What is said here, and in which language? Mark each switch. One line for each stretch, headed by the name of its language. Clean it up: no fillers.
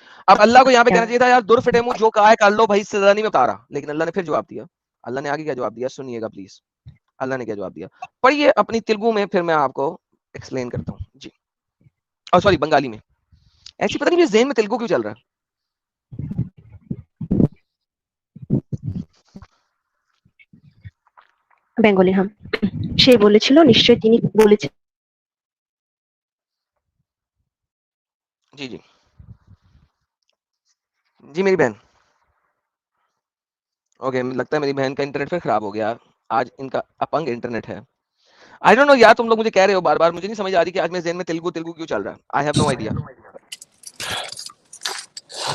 Hindi: अब अल्लाह को यहाँ पे कहना चाहिए था यार दुर फिटे मुंह जो कहा है कर लो भाई, सजा नहीं मैं बता रहा, लेकिन अल्लाह ने फिर जवाब दिया। अल्लाह ने आगे क्या जवाब दिया सुनिएगा प्लीज, अल्लाह ने क्या जवाब दिया, पढ़िए अपनी तेलुगु में, फिर मैं आपको एक्सप्लेन करता हूँ जी। और सॉरी बंगाली में, ऐसी पता नहीं मेरे ज़हन में तेलुगु क्यों चल रहा है।
Bangla: বেঙ্গলি হ্যাঁ সে বলেছিল নিশ্চয়ই তিনি বলেছেন
Hindi: जी जी जी मेरी बहन, ओके लगता है मेरी बहन का इंटरनेट फिर खराब हो गया, आज इनका अपंग इंटरनेट है। आई डोंट नो यार, तुम लोग मुझे कह रहे हो बार बार, मुझे नहीं समझ आ रही कि आज मेरे ज़हन में तेलुगु तेलुगु क्यों चल रहा है, आई हैव नो आइडिया।